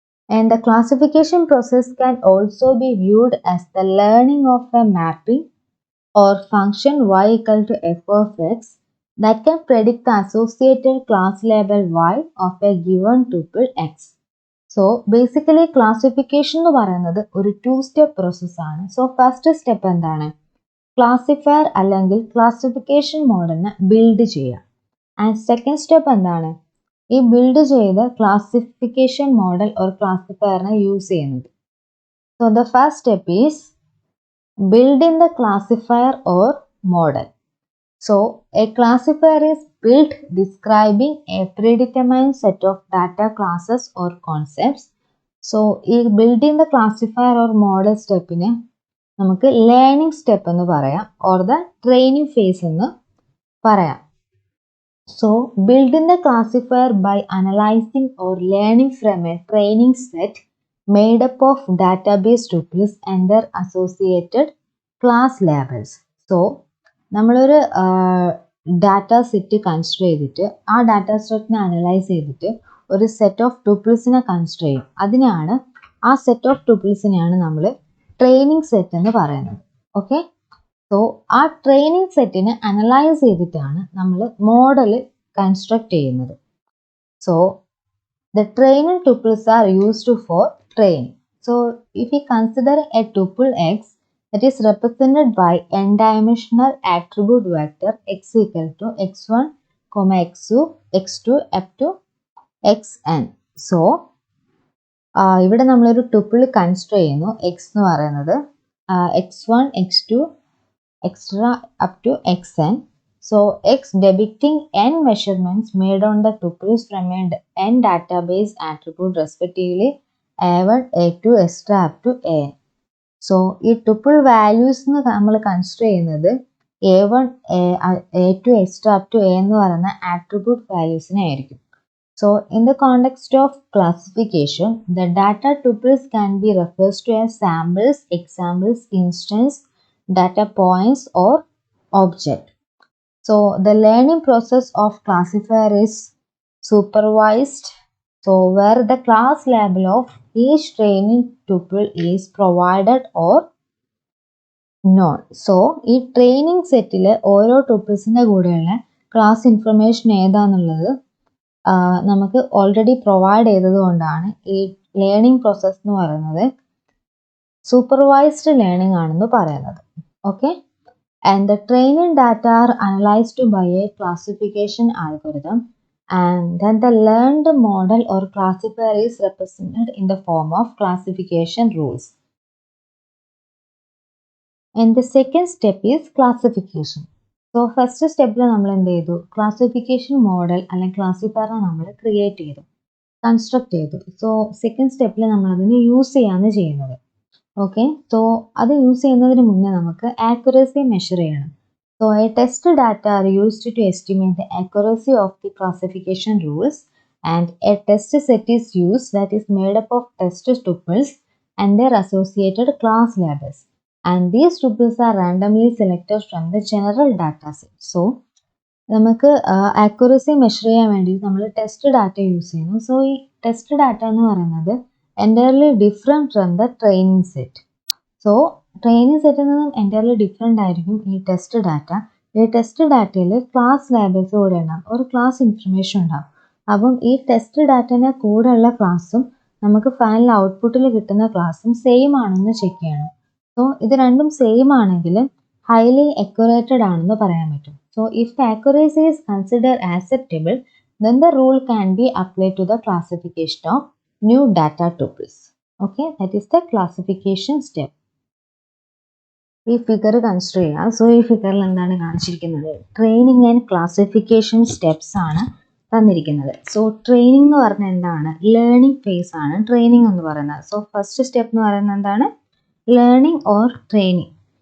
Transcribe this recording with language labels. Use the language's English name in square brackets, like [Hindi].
[English] And the classification process can also be viewed as the learning of a mapping or function y equal to f of x that can predict the associated class label y of a given tuple x. [Malayalam] So basically classification എന്ന് പറയുന്നത് ഒരു [English] 2-step process [Malayalam] ആണ്. [English] So first step എന്താണ്? [Malayalam] Classifier അല്ലെങ്കിൽ classification മോഡലിനെ build ചെയ്യുക. And second step എന്താണ്? ഈ ബിൽഡ് ചെയ്ത ക്ലാസിഫിക്കേഷൻ മോഡൽ ഓർ ക്ലാസിഫയറിനെ യൂസ് ചെയ്യുന്നത്. [English] So the first step is building the classifier or model. So a classifier is built describing a predetermined set of data classes or concepts. [Malayalam] So ഈ [English] building the classifier or model [Malayalam] സ്റ്റെപ്പിനെ നമുക്ക് learning step എന്ന് പറയാം [English] or the training phase [Malayalam] എന്ന് പറയാം. [English] So building the classifier by analysing or learning from a training set made up of database tuples and their associated class labels. [Malayalam] So നമ്മളൊരു data set consider ചെയ്തിട്ട് ആ data സെറ്റിനെ analyse ചെയ്തിട്ട് ഒരു set of ട്യൂപ്പിൾസിനെ consider ചെയ്യും. അതിനാണ് ആ set of ട്യൂപ്പിൾസിനെയാണ് നമ്മൾ ട്രെയിനിങ് സെറ്റ് എന്ന് പറയുന്നത്. ഓക്കെ, സോ ആ ട്രെയിനിങ് സെറ്റിനെ അനലൈസ് ചെയ്തിട്ടാണ് നമ്മൾ മോഡൽ കൺസ്ട്രക്ട് ചെയ്യുന്നത്. [English] So the training tuples are used for training. So if you consider a tuple x that is represented by n-dimensional attribute vector x equal to x1, x2, x2 up to xn. [Malayalam] So ഇവിടെ നമ്മളൊരു tuple consider ചെയ്യുന്നു. X എന്ന് പറയുന്നത് x1, x2, [English] extra up to [Malayalam] xn. [English] So x depicting n measurements made on the tuples from n database attribute respectively a1, a2, extra up to an. [Malayalam] So ഈ tuple values നമ്മൾ consider ചെയ്യുന്നത് a1, a2, [English] extra up to [Malayalam] a എന്ന് പറയുന്ന attribute വാല്യൂസിനെ ആയിരിക്കും. [English] So in the context of classification, the data tuples can be referred to as samples, examples, instance, data points or object. So the learning process of classifier is supervised. So where the class label of each training tuple is provided or not. [Malayalam] So ഈ training സെറ്റിൽ ഓരോ ട്യൂപ്പിൾസിൻ്റെ കൂടെയുള്ള class information ഏതാണെന്നുള്ളത് നമുക്ക് already provide ചെയ്തത് കൊണ്ടാണ് ഈ learning process എന്ന് പറയുന്നത് supervised learning ആണെന്ന് പറയുന്നത്. [English] Okay, and the training data are analysed by a classification algorithm and then the learned model or classifier is represented in the form of classification rules. And the second step is classification. [Malayalam] So first step നമ്മൾ എന്ത് ചെയ്തു, classification model അല്ലെങ്കിൽ classifier നമ്മൾ create ചെയ്തു, construct ചെയ്തു. So second സ്റ്റെപ്പിൽ നമ്മൾ അതിനെ യൂസ് ചെയ്യാണ് ചെയ്യുന്നത്. ഓക്കെ, സോ അത് യൂസ് ചെയ്യുന്നതിന് മുന്നേ നമുക്ക് ആക്യുറസി മെഷർ ചെയ്യണം. [English] So a test data are used to estimate the accuracy of the classification rules and a test set is used that is made up of test tuples and their associated class labels. And these tuples are randomly selected from the general data set. [Malayalam] So നമുക്ക് accuracy measure ചെയ്യാൻ വേണ്ടി നമ്മൾ test data use ചെയ്യുന്നു. [English] So ഈ test data എന്ന് പറയുന്നത് entirely different from the training set. [Malayalam] So training സെറ്റിൽ നിന്നും entirely different ആയിരിക്കും ഈ ടെസ്റ്റ് ഡാറ്റ. ഈ ടെസ്റ്റ് ഡാറ്റയിൽ ക്ലാസ് ലേബൽസ് കൂടെ ഉണ്ടാകും, ഒരു ക്ലാസ് ഇൻഫർമേഷൻ ഉണ്ടാകും. അപ്പം ഈ ടെസ്റ്റ് ഡാറ്റേൻ്റെ കൂടെയുള്ള ക്ലാസ്സും നമുക്ക് ഫൈനൽ ഔട്ട്പുട്ടിൽ കിട്ടുന്ന ക്ലാസ്സും സെയിം ആണെന്ന് ചെക്ക് ചെയ്യണം. സോ ഇത് രണ്ടും സെയിം ആണെങ്കിൽ [English] highly accurate [Malayalam] ആണെന്ന് പറയാൻ പറ്റും. [English] So if the accuracy is considered acceptable, then the rule can be applied to the classification of new data tuples. Okay, that is the classification step. [Malayalam] ഈ figure consider ചെയ്യുക. So ഈ ഫിഗറിൽ എന്താണ് കാണിച്ചിരിക്കുന്നത്, [English] training and classification steps [Malayalam] ആണ് തന്നിരിക്കുന്നത്. So training എന്ന് പറഞ്ഞാൽ എന്താണ്, ലേണിംഗ് ഫേസ് ആണ് ട്രെയിനിങ് എന്ന് പറയുന്നത്. സോ ഫസ്റ്റ് സ്റ്റെപ്പ് എന്ന് പറയുന്നത് എന്താണ്, [English] Learning or training.